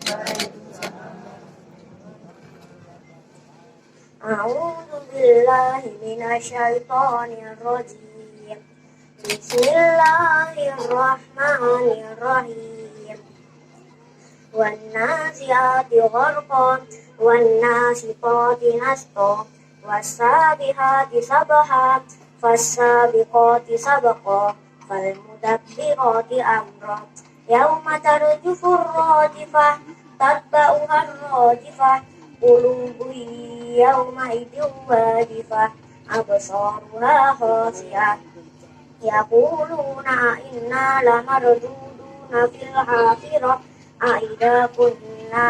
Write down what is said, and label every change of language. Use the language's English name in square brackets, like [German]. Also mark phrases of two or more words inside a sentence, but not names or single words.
[Arabic] أعوذ بالله من الشيطان الرجيم. بسم الله الرحمن الرحيم. والنازعات غرقا والناشطات نشطا والسابحات سبحا فالسابقات سبقا فالمدبرات أمرا يوم ترجف الراجفة تتبعها الراجفة قلوب يومئذ واجفة أبصارها خاشعة يقولون أئنا لمردودون في الحافرة أئذا كنا